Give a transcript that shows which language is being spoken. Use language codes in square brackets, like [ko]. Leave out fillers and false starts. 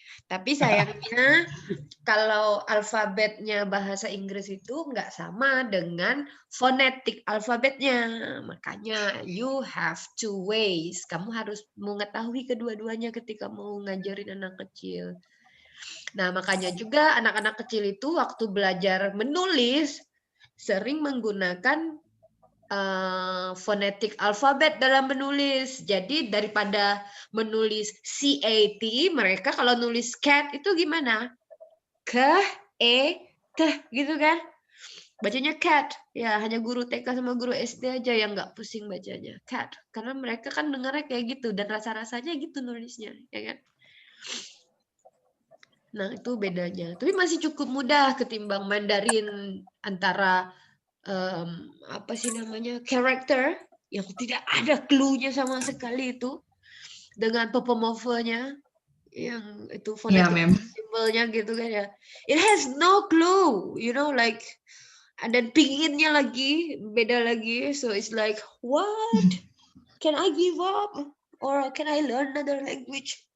[id] Tapi sayangnya kalau alfabetnya bahasa Inggris itu nggak sama dengan fonetik alfabetnya. Makanya [en] you have two ways. [id] Kamu harus mengetahui kedua-duanya ketika mau ngajarin anak kecil. Nah, makanya juga anak-anak kecil itu waktu belajar menulis sering menggunakan fonetik alfabet dalam menulis. Jadi daripada menulis CAT, mereka kalau nulis cat itu gimana? Gitu kan? Bacanya cat. Ya, hanya guru TK sama guru SD aja yang nggak pusing bacanya. Cat. Karena mereka kan dengarnya kayak gitu dan rasa-rasanya gitu nulisnya, ya kan? Nah, itu bedanya. Tapi masih cukup mudah ketimbang Mandarin antara apa sih namanya, karakter yang tidak ada clue-nya sama sekali itu dengan popomorphe-nya yang itu fonetik simbolnya gitu kan ya. [en] It has no clue, you know, like, and then [id] pinginnya lagi beda lagi, [en] so it's like, what? Can I give up or can I learn another language?